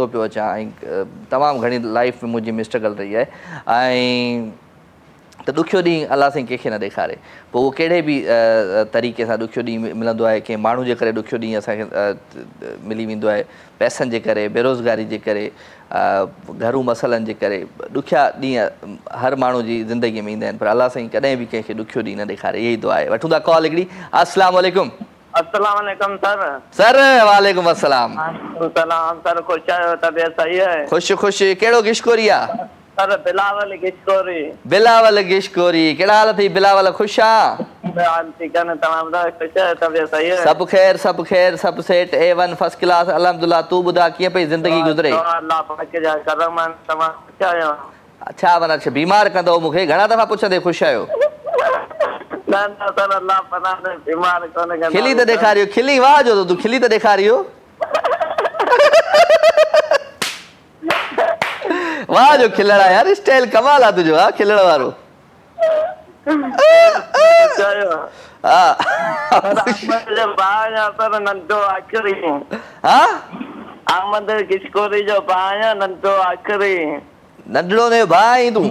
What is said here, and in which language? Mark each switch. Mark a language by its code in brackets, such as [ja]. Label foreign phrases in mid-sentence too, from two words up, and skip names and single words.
[sd] पियो अचां ऐं तमामु घणी लाइफ में मुंहिंजी में स्ट्रगल रही आहे ऐं त ॾुखियो ॾींहुं अलाह साईं कंहिंखे न ॾेखारे पोइ उहो कहिड़े बि तरीक़े सां ॾुखियो ॾींहुं मिलंदो आहे कंहिं माण्हू जे करे ॾुखियो ॾींहुं असांखे मिली वेंदो आहे पैसनि जे करे बेरोज़गारी जे करे घरू मसइलनि जे करे ॾुखिया ॾींहं हर माण्हू जी ज़िंदगीअ में ईंदा आहिनि पर अलाह साईं कॾहिं बि कंहिंखे ॾुखियो ॾींहुं न ॾेखारे इहा ई दुआ आहे वठूं था कॉल हिकिड़ी [ar] السلام عليكم السلام عليكم सर सर وعليكم السلام [sd] सलाम सर ख़ुशि आहियो तबियत सही आहे ख़ुशि ख़ुशि कहिड़ो गिशकोरी आहे सर बिलावल गिशकोरी बिलावल गिशकोरी कहिड़ा हाल अथई बिलावल ख़ुशि आहे सब खैर सब सेट [en] A1 first class [sd] अल्हम्दुलिल्लाह तू बुधा कीअं पई ज़िंदगी गुज़रे अच्छा माना बीमार कंदो मूंखे घणा दफ़ा पुछंदे ख़ुशि आहियो खिली त ॾेखारियो खिली वाह जो तूं खिली त ॾेखारियो वाह जो खिलण आहे यार स्टाइल कमाल आहे तुंहिंजो हा खिलण वारो नंढड़ो ने भाउ आहीं तूं